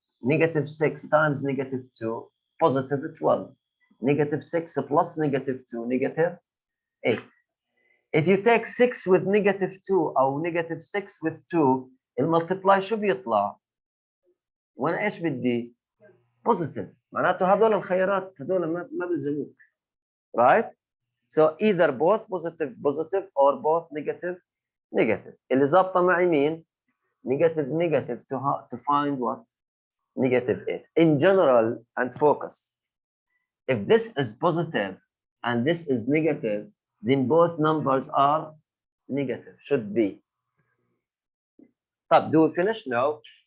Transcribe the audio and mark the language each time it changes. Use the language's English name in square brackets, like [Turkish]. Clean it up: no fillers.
[English] Negative 6 times negative 2, positive 12. Negative 6 plus negative 2, negative 8. If you take 6 with negative 2 أو negative 6 with 2, [Arabic] المultiply شو بيطلع؟ وأنا إيش بدي؟ [English] positive. [Arabic] معناته هذول الخيارات هذول ما بيلزموك. [English] Right? So either both positive positive or both negative negative. [Arabic] اللي ظابطة معي مين؟ [English] Negative negative to find what? Negative 8. In general and focus. If this is positive and this is negative, then both numbers are negative. Should be. طب do we finish? No.